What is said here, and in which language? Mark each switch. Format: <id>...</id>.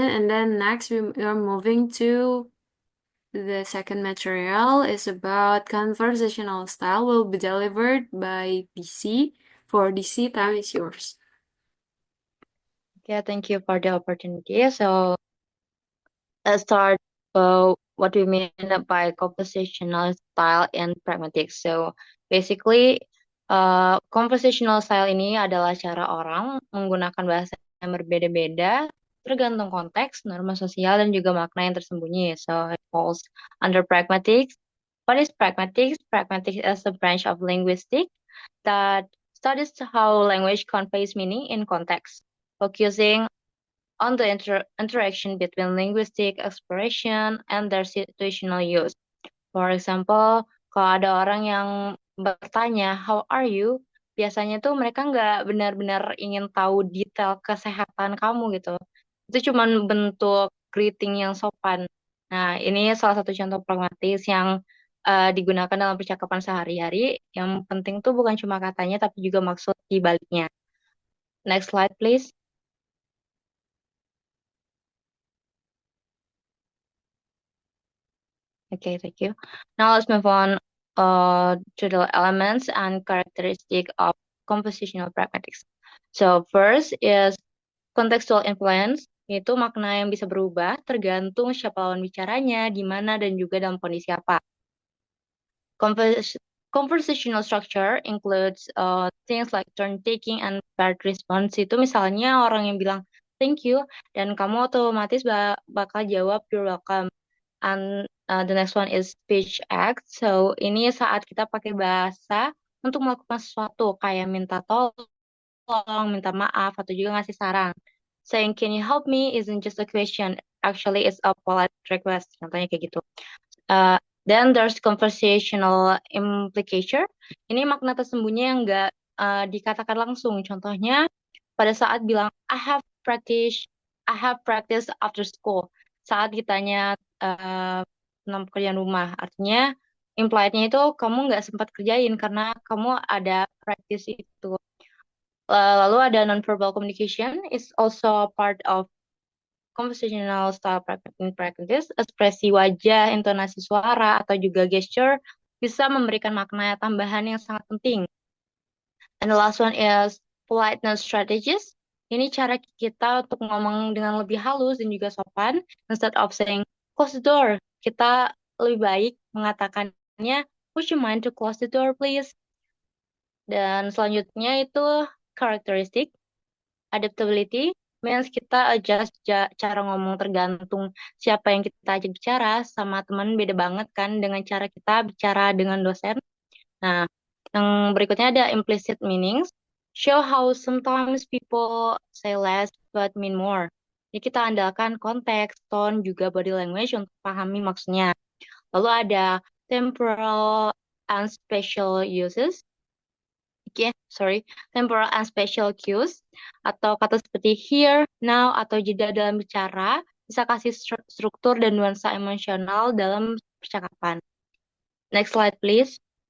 <en>And then next, we are moving to the second material is about conversational style will be delivered by DC. For DC, time is yours. Yeah, thank you for the opportunity. So let's start what we mean by conversational style and pragmatics. So basically,</en> <id>conversational style ini adalah cara orang menggunakan bahasa yang berbeda-beda tergantung konteks, norma sosial, dan juga makna yang tersembunyi.</id> <en>So it falls under pragmatics. What is pragmatics? Pragmatics is a branch of linguistics that studies how language conveys meaning in context, focusing on the interaction between linguistic expression and their situational use. For example,</en> <id>kalau ada orang yang bertanya,</id> <en>"How are you?"</en> <id>Biasanya tuh mereka nggak benar-benar ingin tahu detail kesehatan kamu gitu. Itu cuma bentuk greeting yang sopan. Nah, ini salah satu contoh pragmatis yang digunakan dalam percakapan sehari-hari. Yang penting tuh bukan cuma katanya, tapi juga maksud di baliknya.</id> <en>Next slide, please. Okay, thank you. Now let's move on to the elements and characteristic of compositional pragmatics. So first is contextual influence,</en> <id>yaitu makna yang bisa berubah tergantung siapa lawan bicaranya, di mana, dan juga dalam kondisi apa.</id> <en>Conversational structure includes things like turn taking and paired response.</en> <id>Itu misalnya orang yang bilang thank you, dan kamu otomatis bakal jawab</id> <en>you're welcome. And the next one is speech act.</en> <id>So ini saat kita pakai bahasa untuk melakukan sesuatu kayak minta tolong, minta maaf, atau juga ngasih saran.</id> <en>Saying can you help me isn't just a question, actually it's a polite request.</en> <id>Contohnya kayak gitu.</id> <en>Then there's conversational implication.</en> <id>Ini makna tersembunyi yang nggak dikatakan langsung. Contohnya pada saat bilang</id> <en>I have practice after school.</en> <id>Saat ditanya tentang pekerjaan rumah, artinya implied-nya itu kamu nggak sempat kerjain karena kamu ada practice itu. Lalu ada</id> <en>non-verbal communication is also part of conversational style practice.</en> <id>Ekspresi wajah, intonasi suara, atau juga gesture bisa memberikan makna tambahan yang sangat penting.</id> <en>And the last one is politeness strategies.</en> <id>Ini cara kita untuk ngomong dengan lebih halus dan juga sopan.</id> <en>Instead of saying, close the door,</en> <id>kita lebih baik mengatakannya,</id> <en>would you mind to close the door, please?</en> <id>Dan selanjutnya itu characteristic.</id> <en>Adaptability means</en> <id>kita adjust cara ngomong tergantung siapa yang kita ajak bicara. Sama teman beda banget kan dengan cara kita bicara dengan dosen. Nah, yang berikutnya ada implicit meanings.</id> <en>Show how sometimes people say less but mean more.</en> <id>Jadi kita andalkan konteks, tone, juga body language untuk pahami maksudnya. Lalu ada</id> <en>temporal and spatial uses.</en> <id>Temporal and spatial cues, atau kata seperti here, now, atau jeda dalam bicara, bisa kasih struktur dan nuansa emosional dalam percakapan.</id> <en>Next slide, please.</en>